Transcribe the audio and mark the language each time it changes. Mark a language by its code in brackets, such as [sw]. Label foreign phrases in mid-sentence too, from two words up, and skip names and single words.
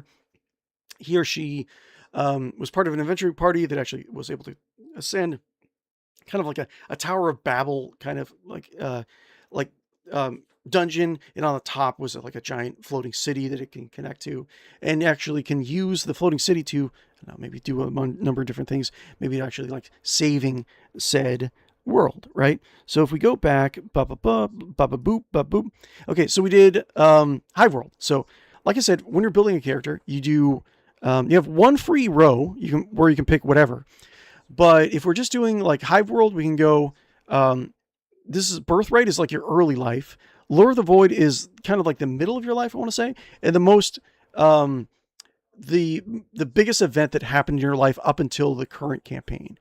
[en] He or she was part of an adventuring party that actually was able to ascend kind of like a Tower of Babel kind of like dungeon, and on the top was like a giant floating city that it can connect to, and actually can use the floating city to maybe do a number of different things, maybe actually like saving said world, right? So if we go back, ba ba ba ba ba boop ba boop. Okay, so we did Hive World. So like I said, when you're building a character, you do you have one free row where you can pick whatever. But if we're just doing like Hive World, we can go. This is Birthright is like your early life. Lure of the Void is kind of like the middle of your life, I want to say, and the most the biggest event that happened in your life up until the current campaign.